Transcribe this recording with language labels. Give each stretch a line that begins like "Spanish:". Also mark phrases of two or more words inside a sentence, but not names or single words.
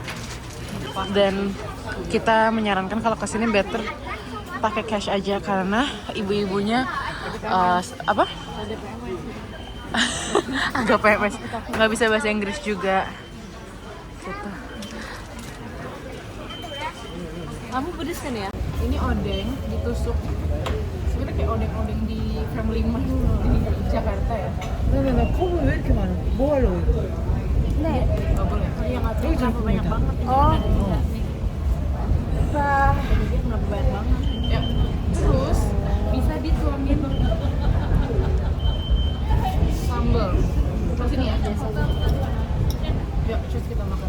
Indonesian: Dan kita menyarankan kalau kesini better pakai cash aja karena ibu-ibunya agak PMS, nggak bisa bahasa Inggris juga gitu. Kamu pedas kan ya? Ini odeng ditusuk. Sebenarnya kayak odeng-odeng di Family Mart di Jakarta ya.
Korean: 나 컵은 왜 이렇게 많아? 뭐 하려고 이거?
Indonesian: Nih, nggak boleh. Iya nggak tahu kenapa banyak banget. Oh. Jadi dia kenapa banyak banget? Ya. Terus bisa dituangin sambal. Terus ini ya. Yuk, terus kita makan.